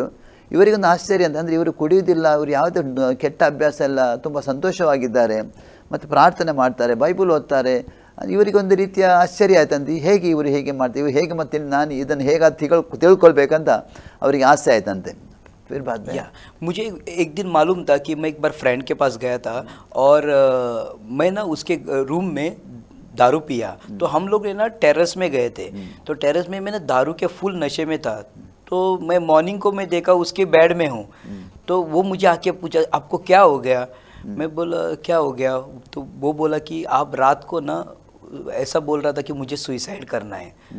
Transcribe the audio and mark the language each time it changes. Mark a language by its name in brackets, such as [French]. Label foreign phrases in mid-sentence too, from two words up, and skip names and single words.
[Kannada] ಇವರಿಗೊಂದು ಆಶ್ಚರ್ಯ ಅಂದರೆ ಇವರು ಕುಡಿಯೋದಿಲ್ಲ, ಇವರು ಯಾವುದೇ ಕೆಟ್ಟ ಅಭ್ಯಾಸ ಎಲ್ಲ, ತುಂಬ ಸಂತೋಷವಾಗಿದ್ದಾರೆ ಮತ್ತು ಪ್ರಾರ್ಥನೆ ಮಾಡ್ತಾರೆ, ಬೈಬಲ್ ಓದ್ತಾರೆ. ಇವರಿಗೊಂದು ರೀತಿಯ ಆಶ್ಚರ್ಯ ಆಯ್ತಂತೆ, ಇವರು ಹೇಗೆ ಮಾಡ್ತೀವಿ, ಇವರು ಹೇಗೆ ಮತ್ತೆ ನಾನು ಇದನ್ನು ಹೇಗಾದ್ರು ತಿಳ್ಕೊಳ್ಬೇಕಂತ ಅವರಿಗೆ ಆಸೆ ಆಯ್ತಂತೆ. [Hindi] फिर बाद में मुझे एक दिन मालूम था कि मैं एक बार फ्रेंड के पास गया था और मैं ना उसके रूम में दारू पिया. तो हम लोग ना टेरेस में गए थे. तो टेरेस में मैं ना दारू के फुल नशे में था. तो मैं मॉर्निंग को मैं देखा उसके बेड में हूँ. तो वो मुझे आके पूछा आपको क्या हो गया, मैं बोला क्या हो गया, तो वो बोला कि आप रात को ना ऐसा बोल रहा था कि मुझे सुइसाइड करना है।